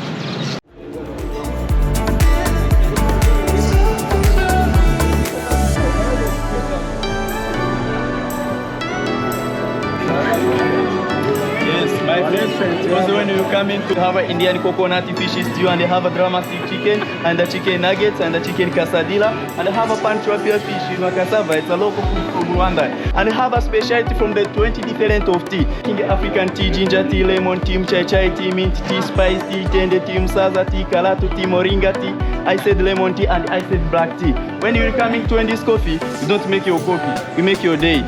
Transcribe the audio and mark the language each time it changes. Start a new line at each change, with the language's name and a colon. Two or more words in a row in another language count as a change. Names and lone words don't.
English: Also when you come in to have an Indian coconut fish stew, and they have a dramatic chicken and the chicken nuggets and the chicken quesadilla, and they have a pan tilapia fish in cassava. It's a local food from Rwanda, and they have a specialty from the 20 different of tea: African tea, ginger tea, lemon tea, chai tea, mint tea, spice tea, tende tea, msaza tea, kalato tea, moringa tea. I said lemon tea and I said black tea. When you're coming to this coffee, you don't make your coffee, you make your day.